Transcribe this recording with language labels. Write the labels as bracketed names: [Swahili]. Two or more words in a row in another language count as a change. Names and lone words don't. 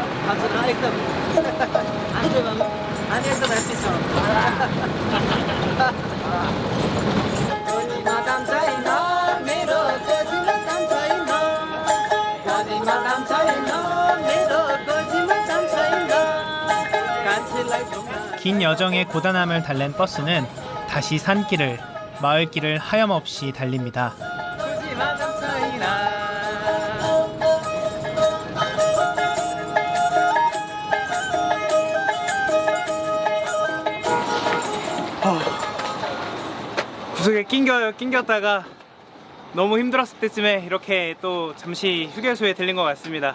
[Nepali] हजुर एकदम हाँस्नु भयो हामी एकदम ह्याप्पी छौँ दाम छैन मेरो गोजीमा दाम छैन गोजीमा दाम छैन मेरो गोजीमा दाम छैन कान्छीलाई [Korean] 긴 여정의 고단함을 달랜 버스는 다시 산길을, 마을길을 하염없이 달립니다. [Nepali] गोजीमा दाम छैन [Korean] 구석에 낑겼다가 너무 힘들었을 때쯤에 이렇게 또 잠시 휴게소에 들린 것 같습니다.